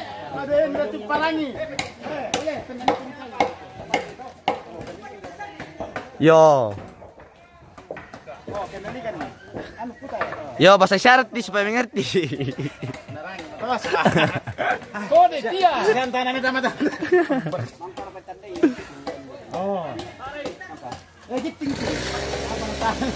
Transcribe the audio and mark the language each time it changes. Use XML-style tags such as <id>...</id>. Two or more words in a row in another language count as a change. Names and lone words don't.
<id>Ada yang nanti palangi. Boleh. Yo. Oh, kendalikan ni. Anu putar. Yo bahasa isyarat di supaya mengerti. Terus. kode dia. Santana ni mata. Oh. Lagi tinggi. Abang tahan.</id>